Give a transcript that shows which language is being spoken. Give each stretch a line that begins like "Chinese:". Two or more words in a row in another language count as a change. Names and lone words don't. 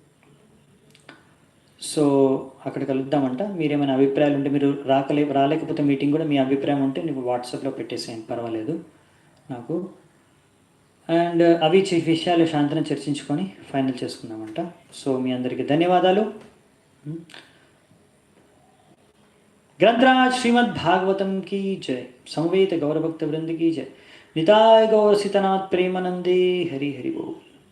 Telugu: సో అక్కడ కలుద్దామంట. మీరేమైనా అభిప్రాయాలు ఉంటే, మీరు రాలేకపోతే మీటింగ్ కూడా మీ అభిప్రాయం ఉంటే నీకు వాట్సాప్లో పెట్టేసేయండి, పర్వాలేదు నాకు. అండ్ అవి విషయాలు సాయంత్రం చర్చించుకొని ఫైనల్ చేసుకుందామంట. సో మీ అందరికీ ధన్యవాదాలు.
Hindi: ग्रंथराज श्रीमद् भागवतम की जय, समवेत गौरभक्त वृंद की जय, निताय गौर सीतनाथ प्रेमानंदे हरि हरि बोल.